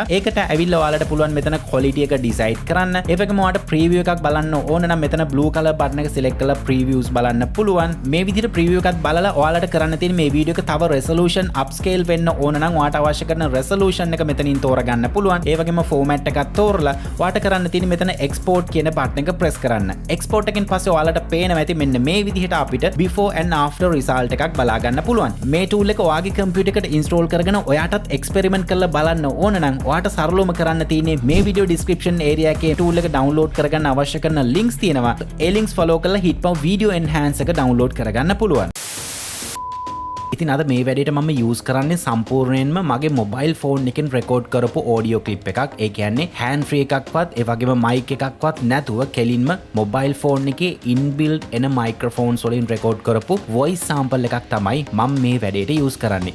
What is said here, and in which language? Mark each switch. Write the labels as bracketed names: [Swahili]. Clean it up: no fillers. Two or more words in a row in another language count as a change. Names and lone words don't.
[Sinhala] ඒකට ඇවිල්ලා ඔයාලට පුළුවන් මෙතන quality එක decide කරන්න. ඒ වගේම ඔයාලට preview එකක් බලන්න ඕන නම් මෙතන [English] blue color button [Sinhala] එක select කරලා previews බලන්න පුළුවන්. මේ විදිහට preview එකක් බලලා ඔයාලට කරන්න තියෙන්නේ මේ වීඩියෝ එක තව [English] resolution upscale [Sinhala] වෙන්න ඕන නම් ඔයාලට අවශ්‍ය කරන resolution එක මෙතනින් තෝරගන්න පුළුවන්. ඒ වගේම format එකක් තෝරලා ඔයාලට කරන්න තියෙන්නේ මෙතන export කියන button එක press කරන්න. export එකෙන් පස්සේ ඔයාලට පේනවා ඇති මෙන්න මේ විදිහට අපිට [English] before and after result [Sinhala] එකක් බලා ගන්න පුළුවන්. මේ tool එක ඔයාගේ computer එකට install කරගෙන ඔයාටත් experiment කරලා බලන්න ඕන නම් ඔයාට සරලවම කරන්න තියෙන්නේ මේ [English] video description area [Sinhala] එකේ tool එක download කරගන්න අවශ්‍ය කරන links තියෙනවා. ඒ links follow කරලා HitPow video enhance එක download කරගන්න පුළුවන්. ඉතින් අද මේ වැඩේට මම use කරන්නේ සම්පූර්ණයෙන්ම මගේ [English] mobile phone [Sinhala] එකෙන් record කරපු [English] audio clip [Sinhala] එකක්. ඒ කියන්නේ [English] hand free [Sinhala] එකක්වත් ඒ වගේම mic එකක්වත් නැතුව කෙලින්ම [English] mobile phone [Sinhala] එකේ inbuilt එන microphones වලින් record කරපු [English] voice sample [Sinhala] එකක් තමයි මම මේ වැඩේට use කරන්නේ.